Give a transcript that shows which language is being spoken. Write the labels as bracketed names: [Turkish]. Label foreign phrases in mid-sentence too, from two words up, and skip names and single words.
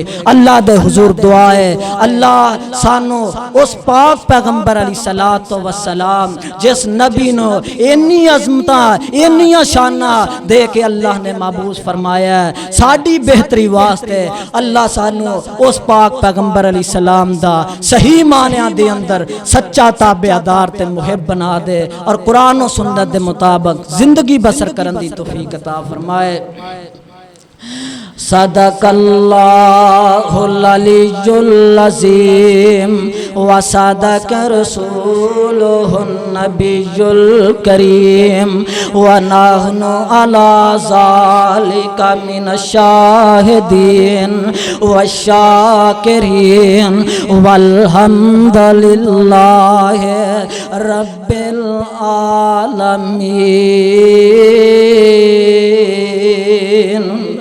[Punjabi] اللہ دے حضور دعا ہے اللہ سانو اس پاک پیغمبر [Arabic] علیہ الصلوۃ والسلام [Punjabi] جس نبی نو انی عظمتاں انی شاناں دے کے اللہ نے محبوس فرمایا ہے ساڈی بہتری واسطے اللہ سانو اس پاک پیغمبر [Arabic] علیہ السلام [Punjabi] دا صحیح معنیاں دے اندر سچا تابعدار تے محب بنا دے اور قرآن و سنت دے مطابق زندگی بسر کرن دی توفیق عطا فرمائے۔ [Arabic] صدق اللہ العلی العظیم و صدق رسولہ النبی الکریم و نحن علی ذالک من الشاہدین والشاکرین والحمد للہ رب العالمین۔